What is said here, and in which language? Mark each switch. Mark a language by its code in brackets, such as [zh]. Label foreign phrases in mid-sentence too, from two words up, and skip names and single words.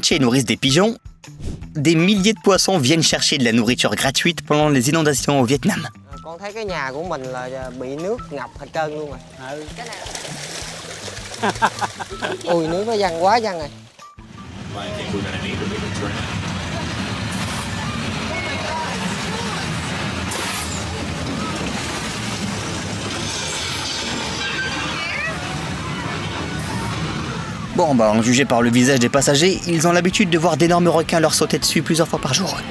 [fr] entier nourrissent des pigeons, des milliers de poissons viennent chercher de la nourriture gratuite pendant les inondations au Vietnam. [vi] Con thấy cái nhà của mình là bị nước ngập hết trơn luôn rồi. Cái này ui nước nó văng quá văng rồi. [fr] Bon, en jugé par le visage des passagers, ils ont l'habitude de voir d'énormes requins leur sauter dessus plusieurs fois par jour.